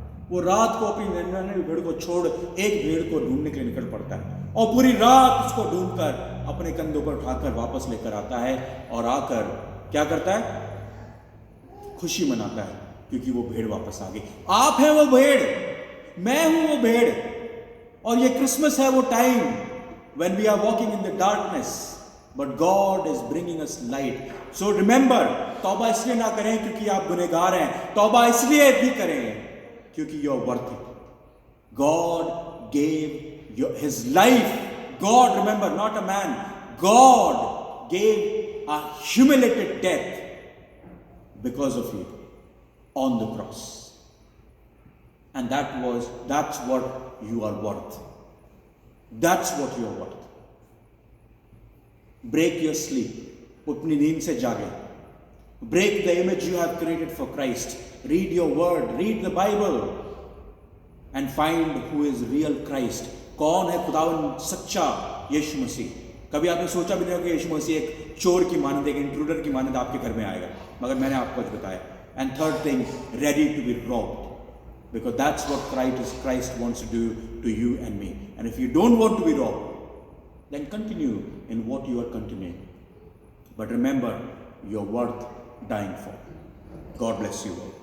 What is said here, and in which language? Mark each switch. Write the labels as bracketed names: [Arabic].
[Hindi] वो रात को अपनी नन्ही भेड़ को छोड़ एक भेड़ को ढूंढने के लिए निकल पड़ता है और पूरी रात उसको ढूंढकर अपने कंधों पर उठाकर वापस लेकर आता है और आकर क्या करता है? खुशी मनाता है क्योंकि वो भेड़ वापस आ गई. आप हैं वो भेड़, मैं हूं वो भेड़. और ये क्रिसमस है वो time [English] when we are walking in the darkness but God is bringing us light. So remember, [Hindi] तौबा इसलिए ना करें क्योंकि आप गुनहगार हैं. तौबा इसलिए भी करें क्योंकि [English] you are worth it. God gave his life. God, remember, not a man. God gave a humiliated death because of you on the cross. And that's what you are worth. That's what you are worth. Break your sleep. [Hindi] अपनी नींद से जागे. [English] Break the image you have created for Christ. Read your word. Read the Bible. And find who is real Christ. [Hindi] कौन है खुदावन सच्चा यीशु मसीह. कभी आपने सोचा भी नहीं होगा कि यीशु मसीह एक चोर की मानद, एक इंट्रूडर की मानद आपके घर में आएगा, मगर मैंने आपको बताया. [English] And third thing, ready to be robbed. Because that's what Christ wants to do to you and me. And if you don't want to be robbed, then continue in what you are continuing. But remember, you're worth dying for. God bless you all.